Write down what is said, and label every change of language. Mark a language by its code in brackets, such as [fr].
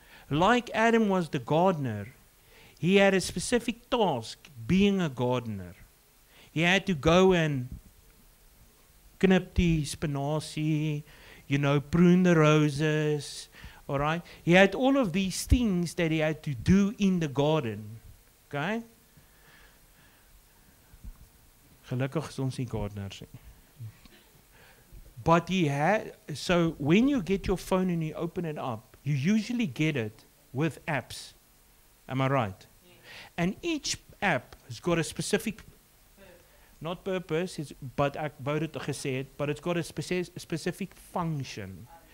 [en] Like Adam was the gardener, he had a specific task being a gardener. He had to go and [af] knip die spinazie, [en] prune the roses, all right? He had all of these things that he had to do in the garden, okay? [af] Gelukkig is ons nie gardeners nie. [en] But so when you get your phone and you open it up, you usually get it with apps. Am I right? Yeah. And each app has got a specific, not purpose, but [af] ek wou dit gesê het, [en] but it's got a specific function.